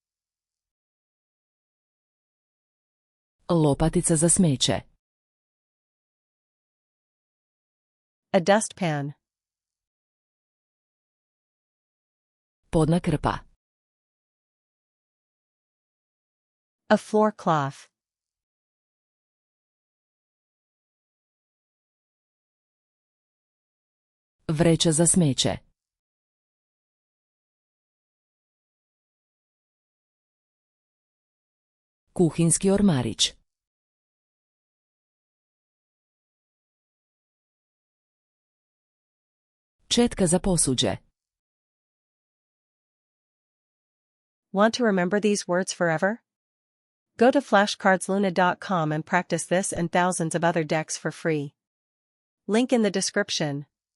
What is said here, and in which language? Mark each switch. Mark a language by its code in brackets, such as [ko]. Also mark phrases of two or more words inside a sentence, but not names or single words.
[hr] Lopatica za smeće. [en] A dustpan. [hr] Podna krpa. [en] A floor cloth. [hr] Vreća za smeće. Kuhinski ormarić. Četka za posuđe. [en] Want to remember these words forever? Go to flashcardsluna.com and practice this and thousands of other decks for free. Link in the description.